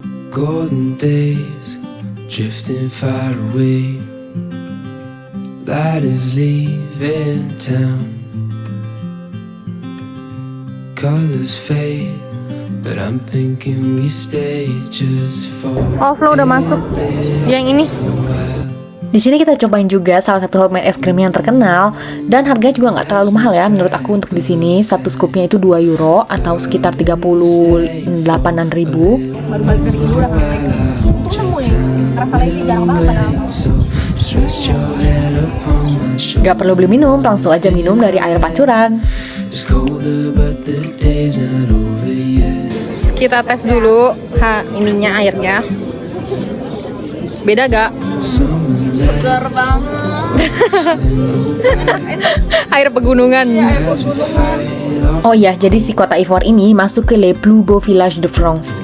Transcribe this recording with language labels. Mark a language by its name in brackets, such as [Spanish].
[English] Golden days drifting far away. Light is leaving town. Colors fade, but I'm thinking we stay just for [Indonesian] Flo udah masuk. Yang ini. Di sini kita cobain juga salah satu homemade es krim yang terkenal, dan harganya juga nggak terlalu mahal ya menurut aku untuk di sini. Satu scoopnya itu 2 euro atau sekitar 38.000 ribu. Baru balik dari Indo udah nggak itu nemuin rasa lagi jarang banget padahal. [English] just rest your head upon my shoulder. [Indonesian] Gak perlu beli minum, langsung aja minum dari air pancuran. [English] It's colder, but the day's not over yet. [Indonesian] Kita tes dulu ininya airnya. Beda gak? Segar banget. Air pegunungan. Oh iya, jadi si kota Ivoire ini masuk ke Les Plus Beaux Villages de France.